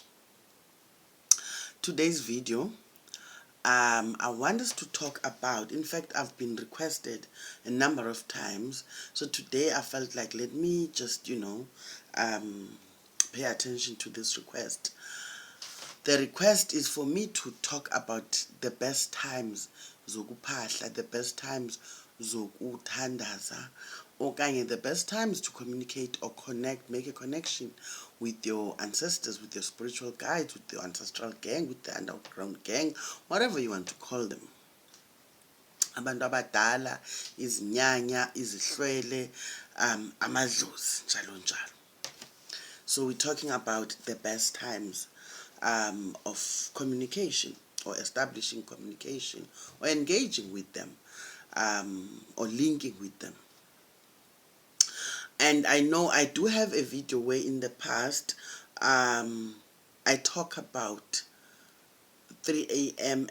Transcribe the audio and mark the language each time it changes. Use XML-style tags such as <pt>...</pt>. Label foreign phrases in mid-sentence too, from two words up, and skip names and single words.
<en>Today's video, I want us to talk about, in fact, I've been requested a number of times, so today I felt like let me just, pay attention to this request. The request is for me to talk about the best times zokuphahla, the best times zokuthandaza, okanye the best times to communicate or connect, make a connection with your ancestors, with your spiritual guides, with your ancestral gang, with the underground gang, whatever you want to call them.</en> <zu>Abantu abadala, izinyanya, izihlwele, amadlozi, njalo njalo.</zu> <en>So we're talking about the best times of communication, or establishing communication, or engaging with them, or linking with them. And I know I do have a video where in the past I talk about 3 a.m.</en>